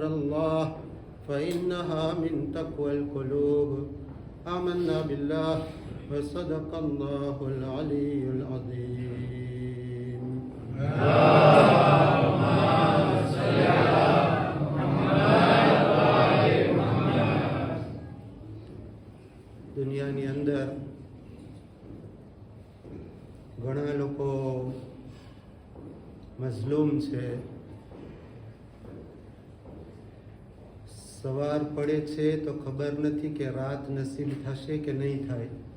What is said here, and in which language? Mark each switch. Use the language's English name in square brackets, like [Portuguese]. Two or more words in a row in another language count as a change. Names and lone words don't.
[Arabic] الله فإنها من تقوى القلوب آمنا بالله وصدق الله العلي العظيم اللهم صل على محمد [Gujarati] દુનિયાની અંદર ઘણા લોકો મઝલૂમ છે. સવાર પડે છે તો ખબર નથી કે રાત નસીબ થશે કે નહીં થાય.